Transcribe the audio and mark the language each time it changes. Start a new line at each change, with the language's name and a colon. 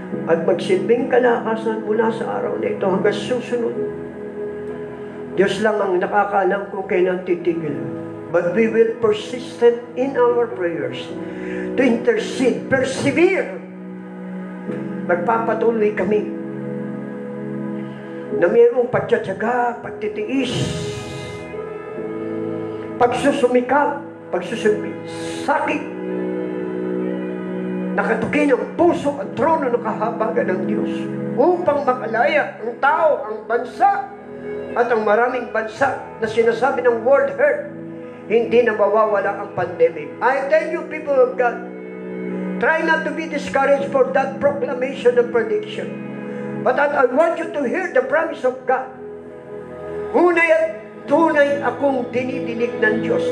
Filipino: At magsilbing kalakasan mula sa araw na ito hanggang susunod. Diyos lang ang nakakaalam kung kailan titigil.
English: But we will persistent in our prayers to intercede, persevere.
Filipino: Magpapatuloy kami na mayroong pagtsatsaga, pagtitiis, pagsusumikap, sakit, nakatukin ang puso at trono ng kahabagan ng Diyos upang makalaya ang tao, ang bansa, at ang maraming bansa na sinasabi ng World Health, hindi na mawawala ang pandemic.
English: I tell you, people of God, try not to be discouraged for that proclamation and prediction. But I want you to hear the promise of God.
Filipino: Hunay at tunay akong dinidinig ng Diyos.